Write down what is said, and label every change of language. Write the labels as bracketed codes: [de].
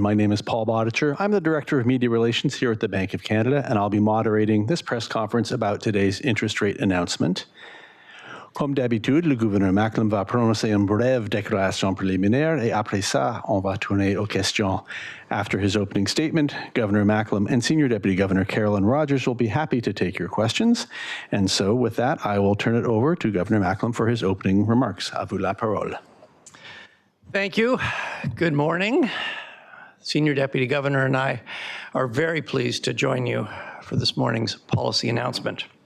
[en] My name is Paul Bodicher. I'm the Director of Media Relations here at the Bank of Canada, and I'll be moderating this press conference about today's interest rate announcement. [fr] Comme d'habitude, le gouverneur Macklem va prononcer une brève déclaration préliminaire, et après ça, on va tourner aux questions. [en] After his opening statement, Governor Macklem and Senior Deputy Governor Carolyn Rogers will be happy to take your questions. And so with that, I will turn it over to Governor Macklem for his opening remarks. [fr] À vous la parole. [en] Thank you. Good morning. Senior Deputy Governor and I are very pleased to join you for this morning's policy announcement.